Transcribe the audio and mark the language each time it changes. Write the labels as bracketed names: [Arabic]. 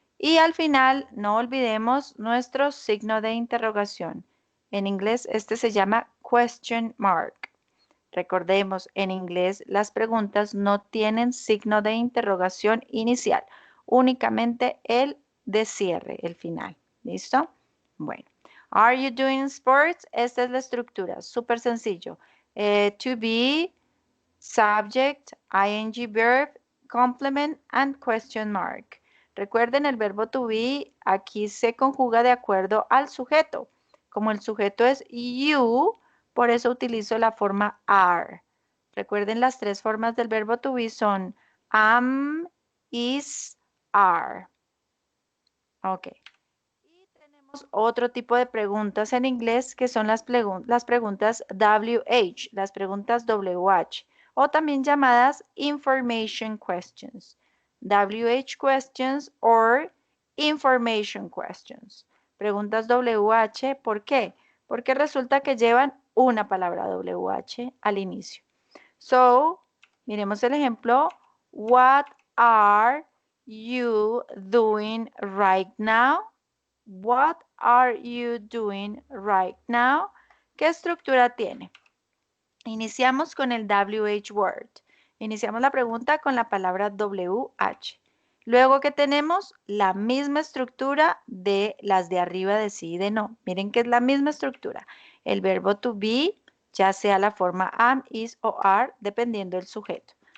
[Spanish] Y al final, no olvidemos nuestro signo de interrogación. En inglés, este se llama question mark. Recordemos, en inglés las preguntas no tienen signo de interrogación inicial, únicamente el de cierre, el final. ¿Listo? Bueno. [English] Are you doing sports? [Spanish] Esta es la estructura, súper sencillo. [English] To be, subject, ing verb, complement and question mark. [Spanish] Recuerden el verbo to be aquí se conjuga de acuerdo al sujeto. Como el sujeto es you, por eso utilizo la forma are. Recuerden las tres formas del verbo to be son am, is, are. Ok. Y tenemos otro tipo de preguntas en inglés que son las preguntas WH, las preguntas WH, o también llamadas information questions. [English] WH questions or information questions. [Spanish] Preguntas WH, ¿por qué? Porque resulta que llevan una palabra WH al inicio. So, miremos el ejemplo. [English] What are you doing right now? What are you doing right now? [Spanish] ¿Qué estructura tiene? Iniciamos con el WH word. Iniciamos la pregunta con la palabra WH. Luego que tenemos la misma estructura de las de arriba de sí y de no. Miren que es la misma estructura. El verbo to be, ya sea la forma am, is o are, dependiendo del sujeto.